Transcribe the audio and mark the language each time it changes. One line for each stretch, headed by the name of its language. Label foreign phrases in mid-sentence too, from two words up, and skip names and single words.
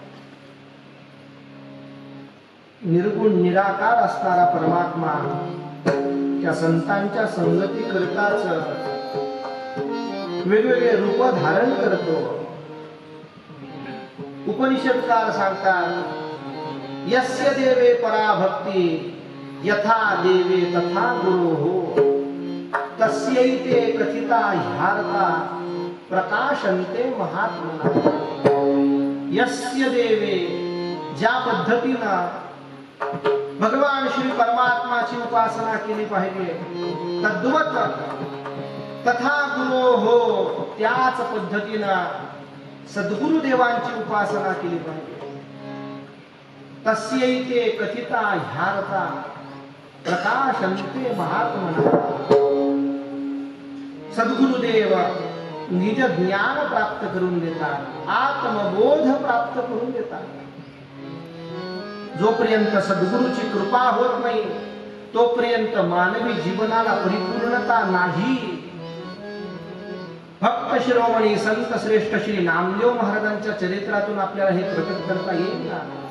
Marathi: निर्गुण निराकार असणारा परमात्मा त्या संतांच्या संगती करताच वेगवेगळे रूप धारण करतो. उपनिषदकार सांगतात
Sanskrit: यस्य देवे परा भक्ती यथा देवे तथा गुरुः तस्यैते कथिता ह्यार्था प्रकाशन्ते महात्मना. यस्य देवे
Marathi: ज्या पद्धतीनं भगवान श्री परमात्माची उपासना केली पाहिजे
Sanskrit: तद्वत तथा गुरो
Marathi: हो त्याच पद्धतीनं सद्गुरु देवांची उपासना केली पाहिजे.
Sanskrit: तस्यैते कथिता ह्यार्था प्रकाशन्ते महात्मना.
Marathi: सद्गुरुदेव निज ज्ञान प्राप्त करून देतात, आत्मबोध प्राप्त करून देतात. जोपर्यंत सद्गुरूची कृपा होत नाही तोपर्यंत मानवी जीवनाला परिपूर्णता नाही. भक्त शिरोमणी संत श्रेष्ठ श्री नामदेव महाराजांच्या चरित्रातून आपल्याला हे प्रकट करता येईल ना.